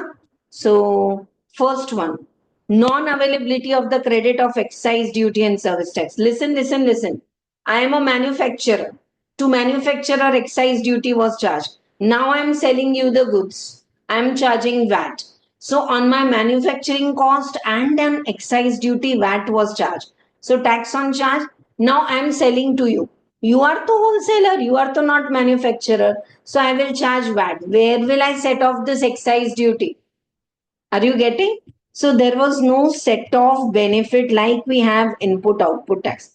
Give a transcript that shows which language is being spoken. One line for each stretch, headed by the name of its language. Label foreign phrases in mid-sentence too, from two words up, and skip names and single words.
English: So, first one, non-availability of the credit of excise duty and service tax. Listen. I am a manufacturer. To manufacturer, excise duty was charged. Now I'm selling you the goods. I'm charging VAT. So on my manufacturing cost and an excise duty, VAT was charged. So tax on charge. Now I'm selling to you. You are the wholesaler. You are the not manufacturer. So I will charge VAT. Where will I set off this excise duty? Are you getting? So there was no set off benefit like we have input output tax.